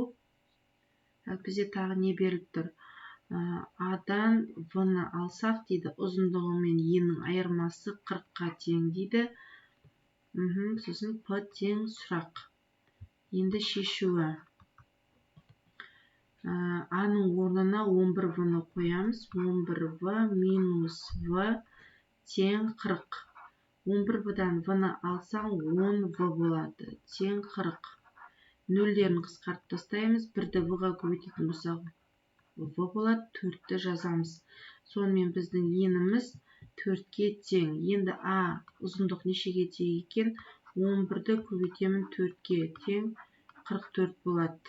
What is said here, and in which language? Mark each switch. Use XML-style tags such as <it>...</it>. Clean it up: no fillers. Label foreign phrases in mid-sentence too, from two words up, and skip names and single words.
<kk>Бізде тағы не беріліп тұр? А-дан В-ны алсақ дейді, ұзындығы мен еннің айырмасы 40-қа тең дейді. Сосын П тең сұрақ. Енді шешуі. А-ның орнына 11В-ны қоямыз. 11В минус В тең 40. 11В-дан В-ны алсаң 10В болады. Тең 40. Нөлдерін қысқартып тастаймыз. 1-ді В-ға көбейтетін болсақ В болады. 4-ті жазамыз. Сонымен біздің еніміз 4-ке тең. Енді А ұзындық нешеге тең екен? 11-ді көбейтемін 4-ке тең 44 болады.</kk>